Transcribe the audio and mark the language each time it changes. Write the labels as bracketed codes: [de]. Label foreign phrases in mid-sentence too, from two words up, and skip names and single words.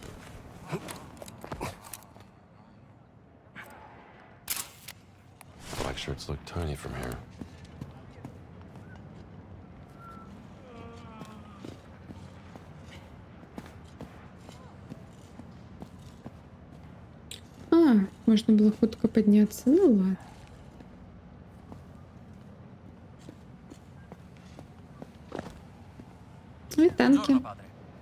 [en] Like shirts look tiny from here. [uk] А, можна було хутко піднятися. [ru] Ну ладно. Ой, танки. [it] Buongiorno, padre.